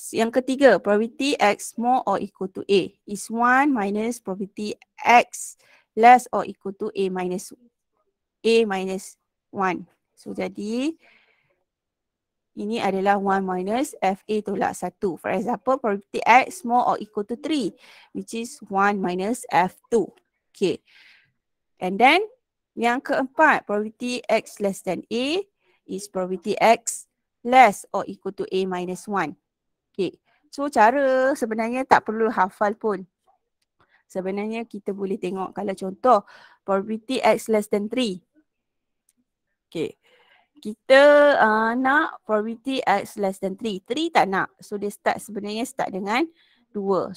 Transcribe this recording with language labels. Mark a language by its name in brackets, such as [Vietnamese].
[Malay] Yang ketiga, [English] probability X more or equal to A is 1 minus probability X less or equal to A minus 1. [Malay] So jadi ini adalah 1 minus FA tolak 1. [English] For example, probability X more or equal to 3, which is 1 minus F2. Okay. And then, [Malay] yang keempat, [English] probability X less than A is probability X less or equal to A minus 1. Okay. [Malay] So, cara sebenarnya tak perlu hafal pun. Sebenarnya kita boleh tengok kalau contoh, [English] probability X less than 3. [Malay] Okay. Kita nak [English] probability X less than 3. [Malay] 3 tak nak. So dia sebenarnya start dengan 2.